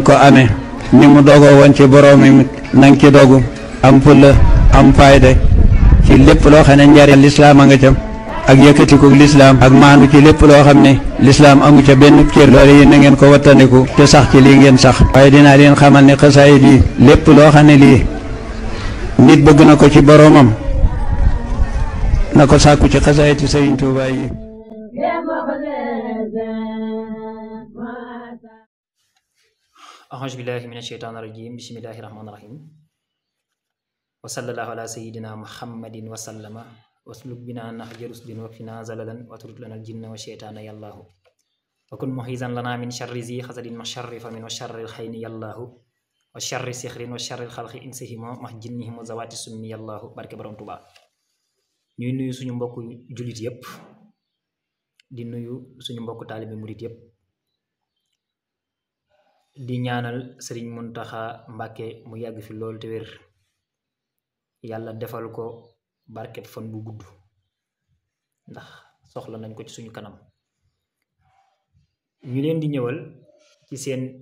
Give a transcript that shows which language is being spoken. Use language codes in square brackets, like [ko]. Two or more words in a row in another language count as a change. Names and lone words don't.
[wo] ko amee ni mu dogoo woon ci boromam na nga ci dogu am fulla am fayda ci lépp loo xam ne njariñ lislaam a nga ca ak yëkkatiku lislaam ak maandu ci lépp loo xam ne lislaam amu ca benn cër loolu yi na ngeen ko wattandiku te sax ci lii ngeen sax waaye dinaa leen xamal ne xasaayid yi lépp loo xam ne lii nit bëgg na ko ci boroomam na ko sàkku ci xasaayid ci Sëriñ Tuubaa yi [ar] أعوذ بالله من الشيطان الرجيم بسم الله الرحمن الرحيم وصلى الله على سيدنا محمد وسلم واسلك بنا نهج رشد وقنا ضلالا وطرد لنا الجنة والشيطان يا الله وكن مجيرا لنا من شر ذي حسد ما شر فمن وشر العين يا الله وشر سحر وشر الخلق إنسهما ما جنهم وذوات سم يا الله [wo] barke borom Tuubaa ñuy nuyu suñu mbokku jullit yépp di nuyu suñu mbokku taalibe murit yépp di ñaanal Sëriñ Muntaxa Mbàkke mu yàgg fi loolu te wér yàlla defal ko barket fan bu gudd ndax soxla nañ ko ci suñu kanam ñu leen di ñëwal ci seen